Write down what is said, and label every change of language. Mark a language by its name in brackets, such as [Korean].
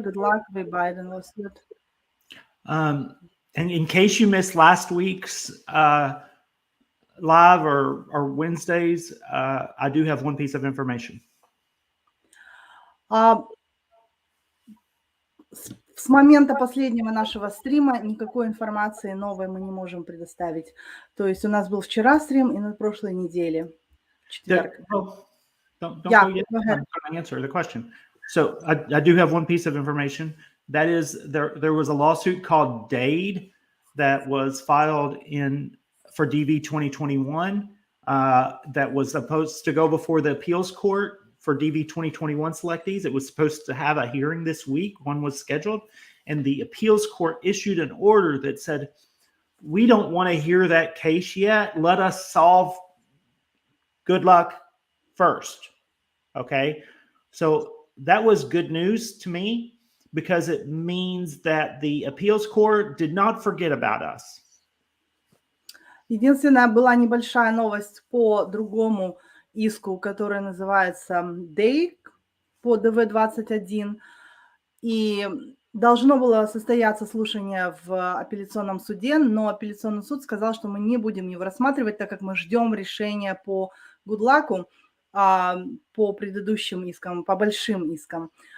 [English] Good luck with Biden lawsuit. And in case you missed last week's live or Wednesdays, I do have one piece of information. [Russian] С момента последнего нашего стрима никакой информации новой мы не можем предоставить. То есть у нас был вчера стрим и на прошлой неделе. Четверг. [English] Don't Yeah, go yet. go ahead. I'm trying to answer the question. So I do have one piece of information. That is, there was a lawsuit called Dade that was filed for DV 2021 that was supposed to go before the appeals court for DV 2021 selectees. It was supposed to have a hearing this week. One was scheduled, and the appeals court issued an order that said, we don't want to hear that case yet. Let us solve good luck first. Okay. So that was good news to me, because it means that the appeals court did not forget about us. [Russian] Единственная была небольшая новость по другому иску, который называется DAY по ДВ-21. И должно было состояться слушание в апелляционном суде, но апелляционный суд сказал, что мы не будем его рассматривать, так как мы ждем решения по Гудлаку, по предыдущим искам, по большим искам.